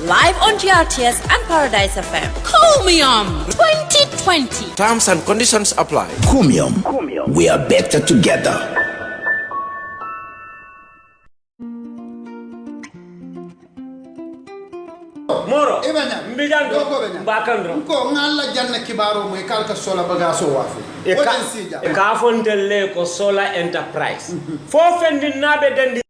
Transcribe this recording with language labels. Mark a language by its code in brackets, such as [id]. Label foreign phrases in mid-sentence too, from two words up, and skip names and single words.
[en] Live on GRTS and Paradise FM. Chromium 2020. Terms and conditions apply. Chromium. We are better together. [man] Moro Ibanya mbijan do bakandro ko ngalla janna kibaro moy kalka sola bagaso wafu e ka fontelle ko sola enterprise fo fendi nabe dandi